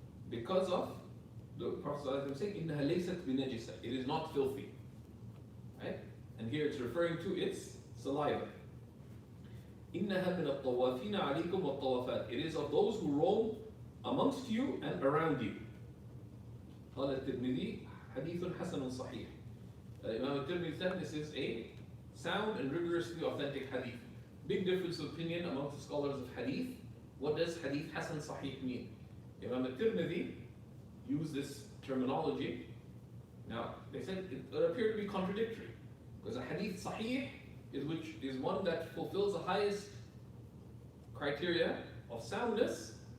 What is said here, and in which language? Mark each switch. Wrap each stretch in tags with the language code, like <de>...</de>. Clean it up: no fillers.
<en>Because of the Prophet saying,</en> <ar>إِنَّهَا لَيْسَتْ بِنَجِسَةٍ,</ar> <en>it is not filthy. Right? And here it's referring to its saliva.</en> <ar>إِنَّهَا مِنَ الطَّوَافِينَ عَلَيْكُمْ وَالطَّوَافَاتِ,</ar> <en>it is of those who roam amongst you and around you.</en> <ar>قال الترمذي حديث حسن صحيح.</ar> <en>Imam al-Tirmidhi said this is a sound and rigorously authentic hadith. Big difference of opinion amongst the scholars of hadith. What does hadith hasan sahih mean? Imam al-Tirmidhi used this terminology. Now, they said it appeared to be contradictory, because a hadith sahih is one that fulfills the highest criteria of soundness.</en>